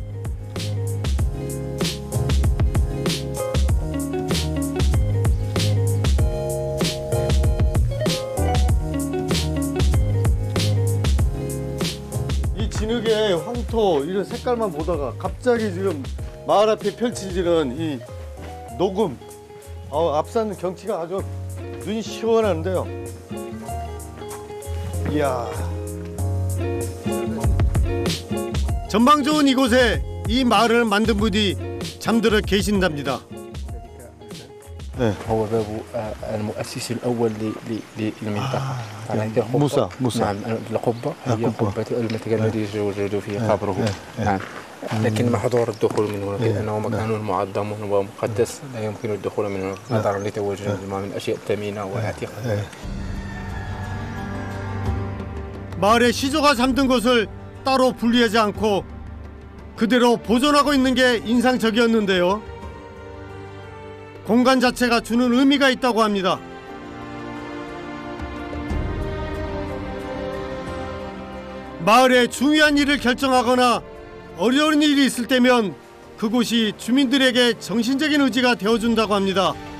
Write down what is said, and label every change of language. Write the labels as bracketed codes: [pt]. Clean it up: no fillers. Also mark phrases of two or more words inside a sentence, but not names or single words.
[ko] 이 진흙의 황토 이런 색깔만 보다가 갑자기 지금 마을 앞에 펼쳐지는 이 녹음, 앞산 경치가 아주 눈이 시원한데요. 이야. 전망 좋은 이곳에 이 마을을 만든 분이 잠들어 계신답니다. [ar] هو بابو المؤسس الأول للمنطقة. موسى. نعم القبة هي قبة المكان الذي يوجد فيه قبره. نعم. لكن محظور الدخول من هنا لأنه مكان معظم ومقدس لا يمكن الدخول من هنا نظرا لتواجد من الأشياء الثمينة وعتيقة. [ko] 마을에 시조가 잠든 곳을 따로 분리하지 않고 그대로 보존하고 있는 게 인상적이었는데요. 공간 자체가 주는 의미가 있다고 합니다. 마을에 중요한 일을 결정하거나 어려운 일이 있을 때면 그곳이 주민들에게 정신적인 의지가 되어준다고 합니다.